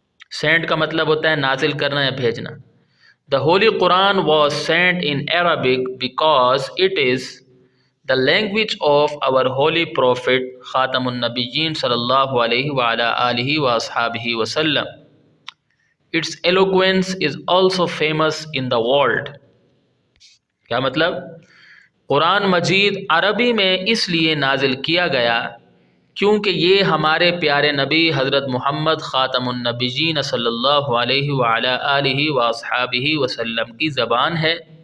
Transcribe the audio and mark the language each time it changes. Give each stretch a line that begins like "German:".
Hindi: Saint का मतलब होता है नाजिल करना या भेजना।
English: The holy Quran was sent in Arabic because it is the language of our holy prophet ख़ातमुन नबिय्यीन सल्लल्लाहु अलैहि व अला आलिहि व अस्हाबिहि वसल्लम। Its eloquence is also famous in the world।
Hindi: क्या मतलब, कुरान मजीद अरबी में इसलिए नाजिल किया गया क्योंकि ये हमारे प्यारे नबी हज़रत मोहम्मद ख़ातमुन नबिय्यीन सल्लल्लाहु अलैहि व अला आलिहि व अस्हाबिहि वसल्लम की ज़बान है।